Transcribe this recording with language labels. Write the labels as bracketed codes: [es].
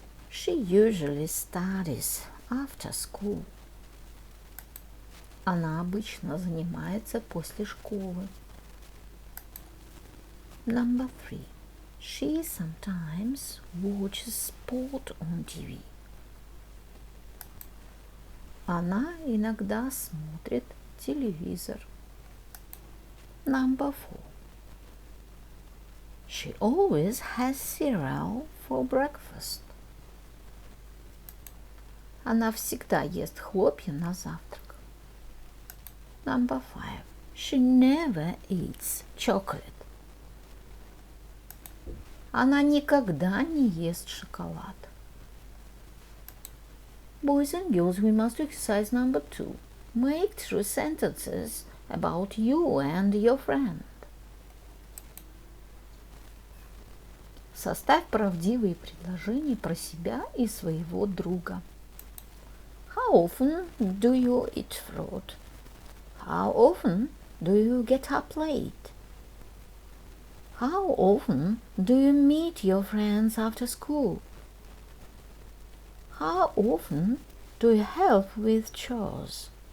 [en] She usually studies after school. [ru] Она обычно занимается после школы. [en] Number 3. She sometimes watches sport on TV. [ru] Она иногда смотрит телевизор. [en] Number 4. She always has cereal for breakfast. [ru] Она всегда ест хлопья на завтрак. [en] Number 5. She never eats chocolate. [ru] Она никогда не ест шоколад. [en] Boys and girls, we must do exercise number 2. Make 3 sentences about you and your friend. [ru] Составь правдивые предложения про себя и своего друга. [en] How often do you eat fruit? How often do you get up late? How often do you meet your friends after school? How often do you help with chores?